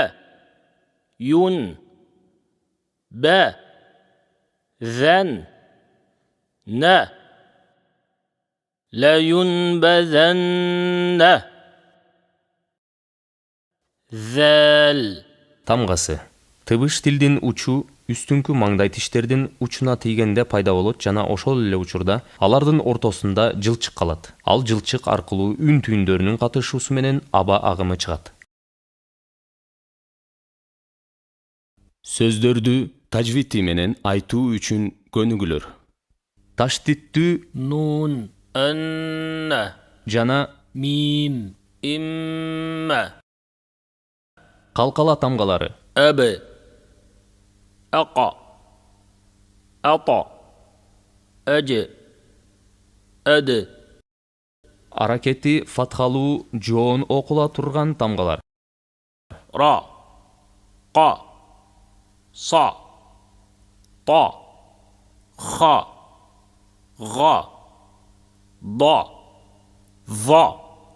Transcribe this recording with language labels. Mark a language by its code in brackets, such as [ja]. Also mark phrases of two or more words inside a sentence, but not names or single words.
[ar] ين. با. ذن. نا. لا ينبذن. ذال. [ky] Тамгасы. Тыбыш тилдин учу үстүнкү маңдай тиштердин учуна тийгенде пайда болот жана ошол эле учурда алардын ортосунда жылчык калат. Ал жылчык аркылуу үн түйүндөрүнүн катышуусу менен аба агымы чыгат. Сөздөрдү тажвити менен айтуу үчүн көнүгүлөр. Таштиттүү [ar] نون. أن. [ky] жана [ar] ميم. إما. [ky] калкала тамгалары. [ar] أب. أقى. أطى. أج. أد. [ky] Аракети фатхалуу жоон окула турган тамгалар. [ar] را. قا. صا. طا. خا. غا. ضا. ظا.